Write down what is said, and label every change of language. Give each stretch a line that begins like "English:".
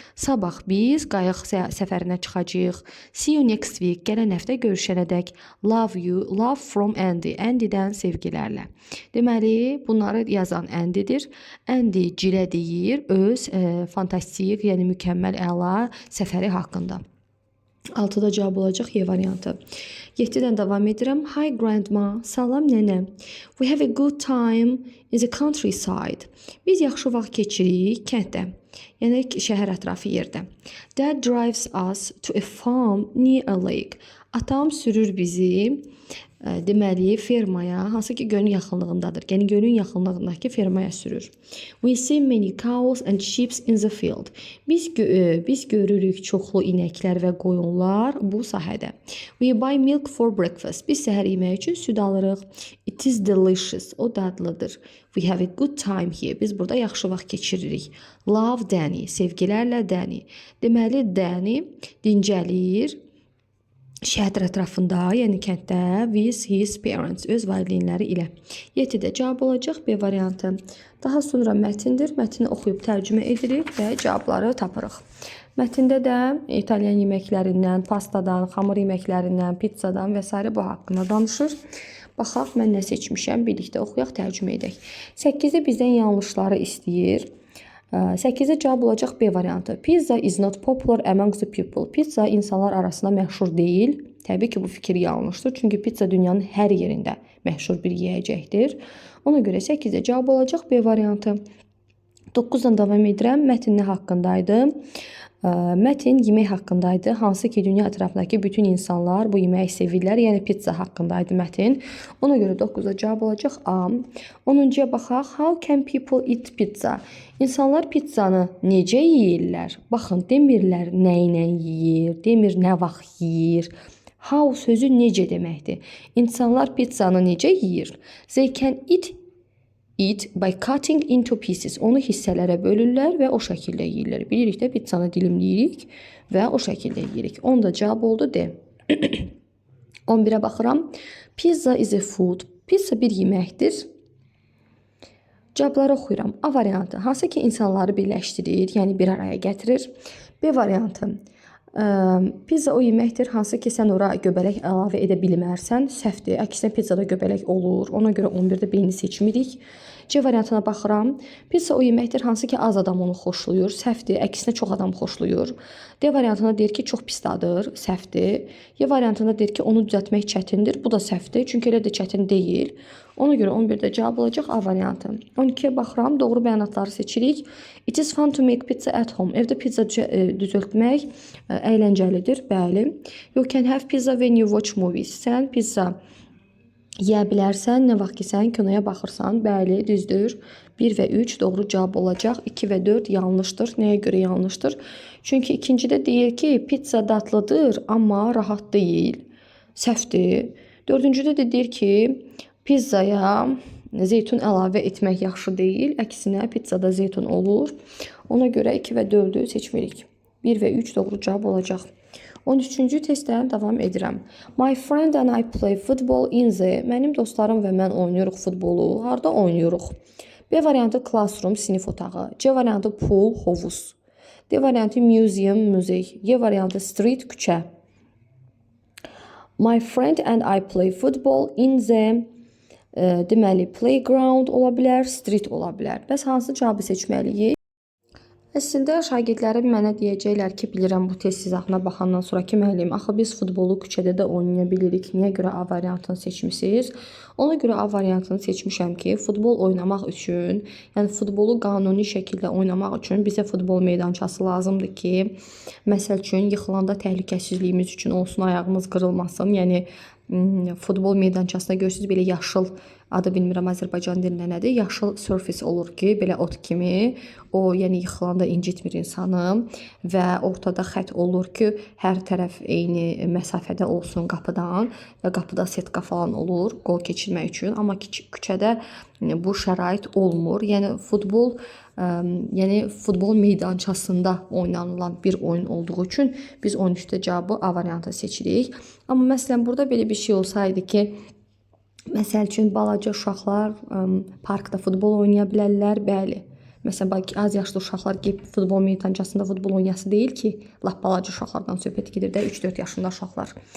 Azerbaijani: Sabah biz qayıq səfərinə çıxacağıq.
English: See you next week.
Azerbaijani: Gələn həftə görüşənədək.
English: Love you. Love from Andy.
Azerbaijani: Andy'dən sevgilərlə. Deməli, bunları yazan Andy'dir. Andy Jill'ə deyir öz fantastik, yəni mükəmməl əla səfəri haqqında. 6-da cavab olacaq Y variantı. 7-dən davam edirəm.
English: Hi grandma,
Azerbaijani: salam nənə.
English: We have a good time in the countryside.
Azerbaijani: Biz yaxşı vaxt keçiririk kənddə. Yəni şəhər ətrafı yerdə.
English: Dad drives us to a farm near a lake.
Azerbaijani: Atam sürür bizi deməli fermaya, hansı ki gölün yaxınlığındadır. Yəni gölün yaxınlığındakı fermaya sürür.
English: We see many cows and sheep in the field.
Azerbaijani: Biz görürük çoxlu inəklər və qoyunlar bu sahədə.
English: We buy milk for breakfast.
Azerbaijani: Biz səhər yeməyi üçün süd alırıq.
English: It is delicious.
Azerbaijani: O dadlıdır.
English: We have a good time here.
Azerbaijani: Biz burada yaxşı vaxt keçiririk.
English: Love Danny.
Azerbaijani: Sevgilərlə Danny. Deməli Danny dincəlir şəhər ətrafında, yəni kənddə
English: with his parents,
Azerbaijani: öz valideynləri ilə. Yetidə cavab olacaq B variantı. Daha sonra mətindir. Mətni oxuyub tərcümə edirik və cavabları tapırıq. Mətndə də İtalyan yeməklərindən, pastadan, xamur yeməklərindən, pizzadan və s. bu haqqında danışır. Baxaq, mən nə seçmişəm, birlikdə oxuyaq, tərcümə edək. 8-i bizdən yanlışları istəyir. 8-ə cavab olacaq B variantı.
English: Pizza is not popular among the people.
Azerbaijani: Pizza insanlar arasında məşhur deyil. Təbii ki, bu fikir yanlışdır. Çünki pizza dünyanın hər yerində məşhur bir yeyəcəkdir. Ona görə 8-ə cavab olacaq B variantı. 9-dan davam edirəm. Mətn nə haqqındaydı? Mətn yemək haqqındaydı. Hansı ki, dünya ətrafındakı bütün insanlar bu yeməyi sevirlər. Yəni pizza haqqındaydı mətn. Ona görə 9-a cavab olacaq A. 10-cuya baxaq.
English: How can people eat pizza?
Azerbaijani: İnsanlar pizzanı necə yeyirlər? Baxın, demirlər nə ilə yeyir, demir nə vaxt yeyir. How sözü necə deməkdir? İnsanlar pizzanı necə yeyir?
English: They can eat by cutting into pieces.
Azerbaijani: Onu hissələrə bölürlər və o şəkildə yeyirlər. Bilirik də pizzanı dilimləyirik və o şəkildə yeyirik. Onda cavab oldu D. 11-ə baxıram.
English: Pizza is a food.
Azerbaijani: Pizza bir yeməkdir. Cavabları oxuyuram. A variantı. Hansı ki insanları birləşdirir, yəni bir araya gətirir. B variantı. Pizza o yeməkdir, hansı ki sən ora göbələk əlavə edə bilmərsən. Səhvdir. Əksinə pizzada göbələk olur. Ona görə 11-də B-ni seçmirik. C variantına baxıram. Pizza o yeməkdir, hansı ki az adam onu xoşlayır. Səhvdir. Əksinə çox adam xoşlayır. D variantına deyir ki çox pis dadır. Səhvdir. Y variantında deyir ki onu düzəltmək çətindir. Bu da səhvdir. Çünki elə də çətin deyil. Ona görə 11-də cavab olacaq A variantı. 12-yə baxıram. Doğru bəyanatları seçirik.
English: It is fun to make pizza at home.
Azerbaijani: Evdə pizza düzəltmək əyləncəlidir. Bəli.
English: You can have pizza when you watch movies.
Azerbaijani: Sən pizza yeyə bilərsən, nə vaxt ki sən kinoya baxırsan. Bəli, düzdür. 1 və 3 doğru cavab olacaq. 2 və 4 yanlışdır. Nəyə görə yanlışdır? Çünki ikincidə deyir ki, pizza dadlıdır, amma rahat deyil. Səhvdir. Dördüncüdə də deyir ki, pizzaya zeytun əlavə etmək yaxşı deyil. Əksinə pizzada zeytun olur. Ona görə 2 və 4-ü seçmirik. 1 və 3 doğru cavab olacaq. 13-cü testdən davam edirəm.
English: My friend and I play football in the.
Azerbaijani: Mənim dostlarım və mən oynayırıq futbolu. Harda oynayırıq? B variantı classroom, sinif otağı. C variantı pool, hovuz. D variantı museum, muzey. Y variantı street, küçə.
English: My friend and I play football in the.
Azerbaijani: Deməli, playground ola bilər, street ola bilər. Bəs hansı cavabı seçməliyik? Əslində şagirdlərim mənə deyəcəklər ki, bilirəm bu test izahına baxandan sonra ki, müəllim, axı biz futbolu küçədə də oynaya bilirik. Niyə görə A variantını seçmisiniz? Ona görə A variantını seçmişəm ki, futbol oynamaq üçün, yəni futbolu qanuni şəkildə oynamaq üçün bizə futbol meydançası lazımdır ki, məsəl üçün yıxılanda təhlükəsizliyimiz üçün olsun, ayağımız qırılmasın. Yəni futbol meydançasında görürsünüz belə yaşıl, adı bilmirəm Azərbaycan dilində nədir, yaşıl surface olur ki, belə ot kimi, o yəni yıxılanda incitmir insanı və ortada xət olur ki, hər tərəf eyni məsafədə olsun qapıdan və qapıda setka falan olur qol keçirmək üçün, amma küçədə bu şərait olmur. Yəni futbol meydançasında oynanılan bir oyun olduğu üçün biz 13-də cavabı A variantı seçirik. Amma məsələn burada belə bir şey olsaydı ki, məsəl üçün balaca uşaqlar parkda futbol oynaya bilərlər, bəli. Məsələn, az yaşlı uşaqlar gəlib futbol meydançasında futbol oynayası deyil ki, lap balaca uşaqlardan söhbət gedir də 3-4 yaşında uşaqlar.